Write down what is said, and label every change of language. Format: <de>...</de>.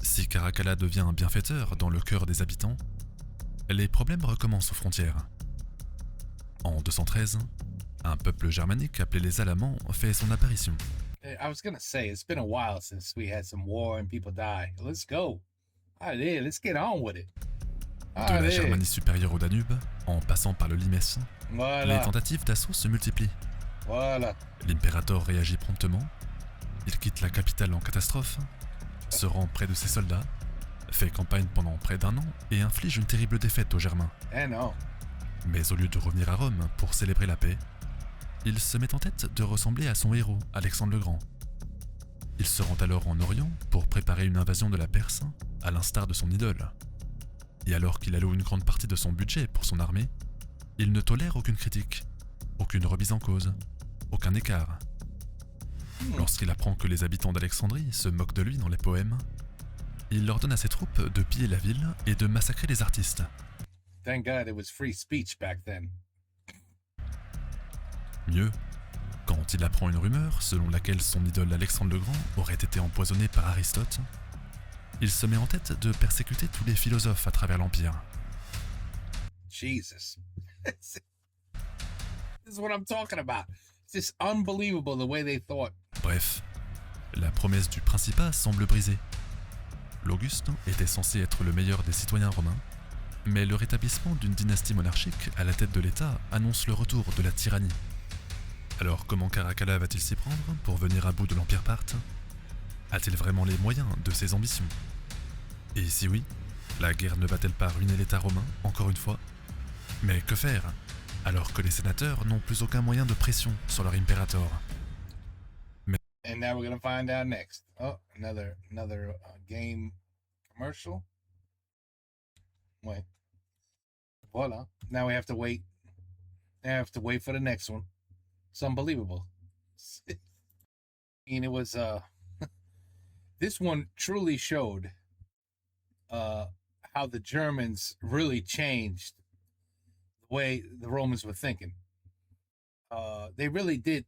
<fr>si Caracalla devient un bienfaiteur dans le cœur des habitants, les problèmes recommencent aux frontières. En 213, un peuple germanique appelé les Alamans fait son apparition.</fr> <en>I was gonna say, it's been a while since we had some war and people die. Let's go. Allez, let's get on with it.</en> <fr>De la Allez. Germanie supérieure au Danube, en passant par le Limès, les Voilà. tentatives d'assaut se multiplient. Voilà. L'impérator réagit promptement. Il quitte la capitale en catastrophe, se rend près de ses soldats, fait campagne pendant près d'1 an et inflige une terrible défaite aux Germains. Eh non. Mais au lieu de revenir à Rome pour célébrer la paix, il se met en tête de ressembler à son héros, Alexandre le Grand. Il se rend alors en Orient pour préparer une invasion de la Perse, à l'instar de son idole. Et alors qu'il alloue une grande partie de son budget pour son armée, il ne tolère aucune critique, aucune remise en cause, aucun écart. Lorsqu'il apprend que les habitants d'Alexandrie se moquent de lui dans les poèmes, il ordonne à ses troupes de piller la ville et de massacrer les artistes.</fr> <en>Thank God it was free speech back then.</en> <fr>Mieux, quand il apprend une rumeur selon laquelle son idole Alexandre le Grand aurait été empoisonné par Aristote, il se met en tête de persécuter tous les philosophes à travers l'Empire.</fr> <en>Jesus. This is what I'm talking about. It's just unbelievable the way they thought.</en> <fr>Bref, la promesse du Principat semble brisée. L'Auguste était censé être le meilleur des citoyens romains, mais le rétablissement d'une dynastie monarchique à la tête de l'État annonce le retour de la tyrannie. Alors comment Caracalla va-t-il s'y prendre pour venir à bout de l'Empire parthe? A-t-il vraiment les moyens de ses ambitions? Et si oui, la guerre ne va-t-elle pas ruiner l'État romain, encore une fois? Mais que faire, alors que les sénateurs n'ont plus aucun moyen de pression sur leur impérator?</fr> <en>And now we're gonna find out next. Oh, another game commercial. Wait. Voila. Now we have to wait. Now I have to wait for the next one. It's unbelievable. And it was this one truly showed how the Germans really changed the way the Romans were thinking. They really did.</en>